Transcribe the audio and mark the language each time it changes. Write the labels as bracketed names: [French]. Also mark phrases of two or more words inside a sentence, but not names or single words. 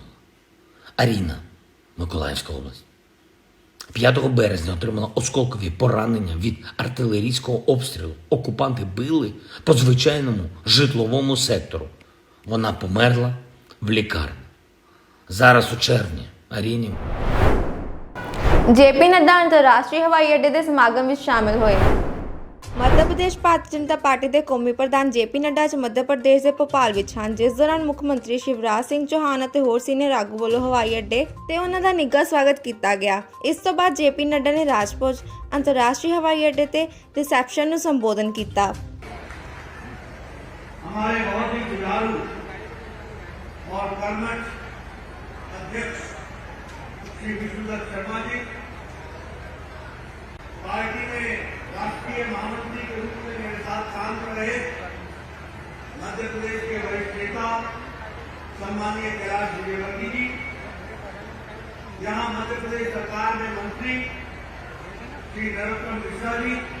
[Ukrainian] Аріна, Миколаївська область. 5 березня отримала осколкові поранення від артилерійського обстрілу. Окупанти били по звичайному житловому сектору. Вона померла в лікарні. Зараз у червні Аріні [Punjabi] ਜੇਪੀ ਨੱਡਾ ਅੰਤਰਰਾਸ਼ਟਰੀ ਹਵਾਈ ਅੱਡੇ ਦੇ ਸਮਾਗਮ ਵਿੱਚ ਸ਼ਾਮਿਲ ਹੋਏ। ਮੱਧ ਪ੍ਰਦੇਸ਼ ਭਾਰਤੀ ਜਨਤਾ ਪਾਰਟੀ ਦੇ ਕੌਮੀ ਪ੍ਰਧਾਨ ਜੇਪੀ ਨੱਡਾ ਅੱਜ ਮੱਧ ਪ੍ਰਦੇਸ਼ ਦੇ ਭੋਪਾਲ ਵਿੱਚ ਹਨ, ਜਿਸ ਦੌਰਾਨ ਮੁੱਖ ਮੰਤਰੀ ਸ਼ਿਵਰਾਜ ਸਿੰਘ ਚੌਹਾਨ ਅਤੇ ਹੋਰ ਸੀਨੀਅਰ ਆਗੂ ਵੱਲੋਂ ਹਵਾਈ ਅੱਡੇ ਤੇ ਉਹਨਾਂ ਦਾ ਨਿੱਘਾ ਸਵਾਗਤ ਕੀਤਾ ਗਿਆ। ਇਸ ਤੋਂ ਬਾਅਦ ਜੇਪੀ ਨੱਡਾ ਨੇ ਰਾਜਪੁਰ ਅੰਤਰਰਾਸ਼ਟਰੀ ਹਵਾਈ ਅੱਡੇ ਤੇ ਰਿਸੈਪਸ਼ਨ ਨੂੰ ਸੰਬੋਧਨ ਕੀਤਾ। [Hindi] हमारे बहुत ही जुझारू और कर्मठ अध्यक्ष श्री विष्णुदत्त शर्मा जी पार्टी में राष्ट्रीय महामंत्री के रूप में मेरे साथ काम कर रहे मध्य प्रदेश के वरिष्ठ नेता सम्माननीय कैलाश विजयवर्गीय जी, यहाँ मध्य प्रदेश सरकार में मंत्री श्री नरोत्तम मिश्रा जी,